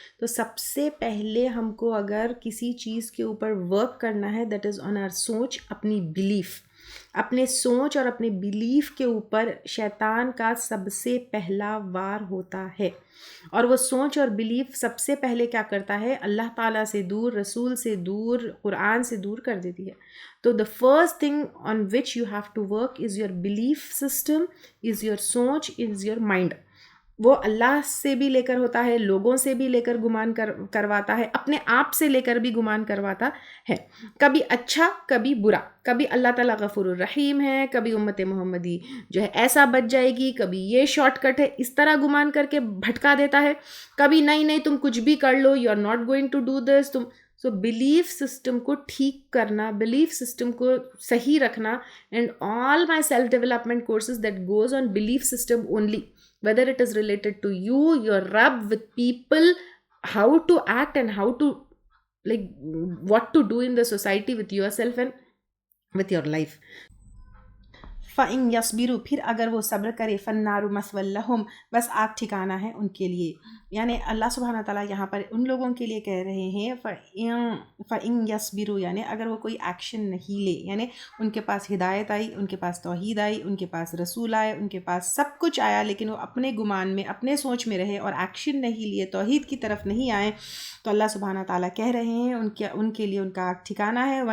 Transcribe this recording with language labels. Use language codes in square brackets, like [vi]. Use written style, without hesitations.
[ur] تو سب سے پہلے ہم کو اگر کسی چیز کے اوپر ورک کرنا ہے، [en] that is on our [ur] سوچ، اپنی بلیف. اپنے سوچ اور اپنے بیلیف کے اوپر شیطان کا سب سے پہلا وار ہوتا ہے، اور وہ سوچ اور بیلیف سب سے پہلے کیا کرتا ہے؟ اللہ تعالیٰ سے دور، رسول سے دور، قرآن سے دور کر دیتی ہے. [en] تو the first thing on which you have to work is your belief system, is your soch, is your mind. [ur] وہ اللہ سے بھی لے کر ہوتا ہے، لوگوں سے بھی لے کر گمان کرواتا ہے، اپنے آپ سے لے کر بھی گمان کرواتا ہے، کبھی اچھا کبھی برا، کبھی اللہ تعالیٰ غفور الرحیم ہے، کبھی امت محمدی جو ہے ایسا بچ جائے گی، کبھی یہ شارٹ کٹ ہے، اس طرح گمان کر کے بھٹکا دیتا ہے، کبھی نہیں تم کچھ بھی کر لو، [en] You are not going to do this. [ur] So بیلیف system کو ٹھیک کرنا، بیلیف سسٹم کو صحیح رکھنا، [en] And all my self development courses that goes on belief system only. Whether it is related to you, your Rabb, with people, how to act and how to, like, what to do in the society with yourself and with your life. [ar] فَإِن يَصْبِرُوا، [ur] پھر اگر وہ صبر کرے، [ar] فَالنَّارُ مَثْوًى لَهُمْ، [ur] بس آگ ٹھکانہ ہے ان کے لیے. یعنی اللہ سبحانہ تعالیٰ یہاں پر ان لوگوں کے لیے کہہ رہے ہیں [ar] فَإِن يَصْبِرُوا، [ur] یعنی اگر وہ کوئی ایکشن نہیں لے، یعنی ان کے پاس ہدایت آئی، ان کے پاس توحید آئی، ان کے پاس رسول آئے، ان کے پاس سب کچھ آیا، لیکن وہ اپنے گمان میں، اپنے سوچ میں رہے اور ایکشن نہیں لیے، توحید کی طرف نہیں آئے، تو اللہ سبحانہ تعالیٰ کہہ رہے ہیں ان کے لیے ان کا آگ ٹھکانہ ہے.